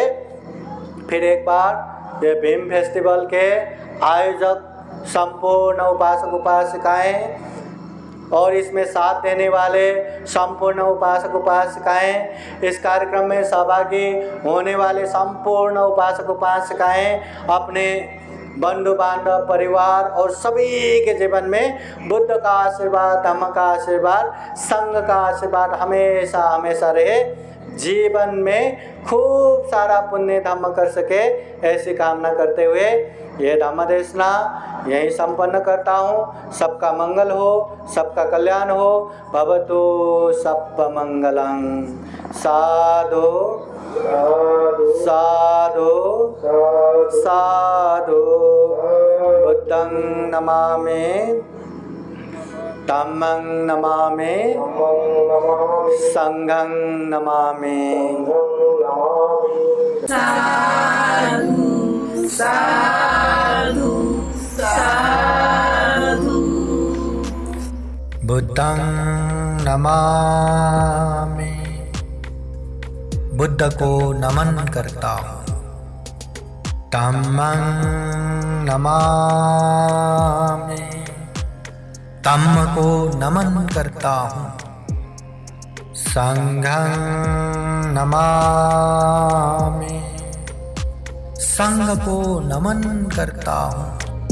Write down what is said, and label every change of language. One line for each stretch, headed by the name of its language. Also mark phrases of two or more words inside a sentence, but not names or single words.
Hindi: फिर एक बार ये भीम फेस्टिवल के आयोजक संपूर्ण उपासक उपासिकाएं और इसमें साथ देने वाले संपूर्ण उपासक उपासिकाएं, इस कार्यक्रम में सहभागी होने वाले संपूर्ण उपासक उपासिकाएं अपने बंधु बांधव परिवार और सभी के जीवन में बुद्ध का आशीर्वाद, धम्म का आशीर्वाद, संघ का आशीर्वाद हमेशा हमेशा रहे। जीवन में खूब सारा पुण्य धम्म कर सके, ऐसी कामना करते हुए ये धम्म देशना यही संपन्न करता हूँ। सबका मंगल हो, सबका कल्याण हो।
Pali: भवतु सप्प मंगलं। साधु साधु साधु। बुद्धं नमामि, धम्मं नमामि, संघं नमामि। साधु साधु साधु। बुद्धं नमामि,
Hindi: बुद्ध को नमन करता हूँ।
Pali: धम्मं नमामि।
Hindi: धम्म को नमन करता हूँ।
Pali: संघं नमामि।
Hindi: संघ को नमन करता हूँ।